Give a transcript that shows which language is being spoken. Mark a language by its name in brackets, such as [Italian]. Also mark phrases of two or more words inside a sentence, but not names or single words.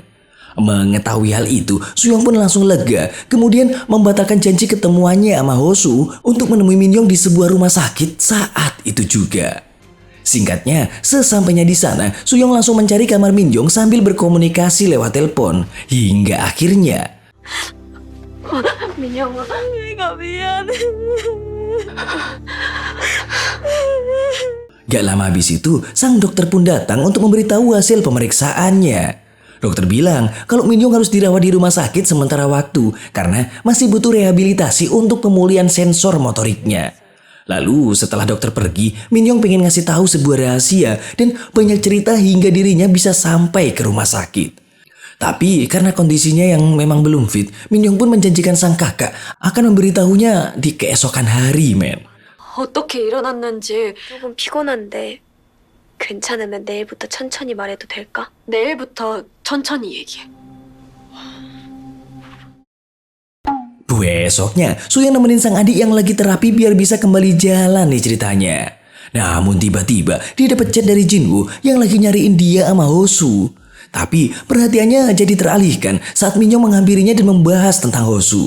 [Indonesian] Mengetahui hal itu, Suyong pun langsung lega, kemudian membatalkan janji ketemuannya sama Hosu untuk menemui Min Yong di sebuah rumah sakit saat itu juga. Singkatnya, sesampainya di sana, Suyong langsung mencari kamar Min Yong sambil berkomunikasi lewat telepon. Hingga akhirnya [Korean] 민영아, 내가 미안해. [Indonesian] Gak lama habis itu, sang dokter pun datang untuk memberitahu hasil pemeriksaannya. Dokter bilang kalau Min Yong harus dirawat di rumah sakit sementara waktu karena masih butuh rehabilitasi untuk pemulihan sensor motoriknya. Lalu setelah dokter pergi, Min Yong pengen ngasih tahu sebuah rahasia dan banyak cerita hingga dirinya bisa sampai ke rumah sakit. Tapi karena kondisinya yang memang belum fit, Min Yong pun menjanjikan sang kakak akan memberitahunya di keesokan hari men. [Korean] 어떻게 일어났는지 조금 피곤한데 괜찮으면 내일부터 천천히 말해도 될까? 내일부터 천천히 얘기해. [Indonesian] Besoknya, Suyong nemenin sang adik yang lagi terapi biar bisa kembali jalan nih ceritanya. Namun tiba-tiba dia dapat chat dari Jinwoo yang lagi nyariin dia sama Hosu. Tapi perhatiannya jadi teralihkan saat Min Yong menghampirinya dan membahas tentang Hosu.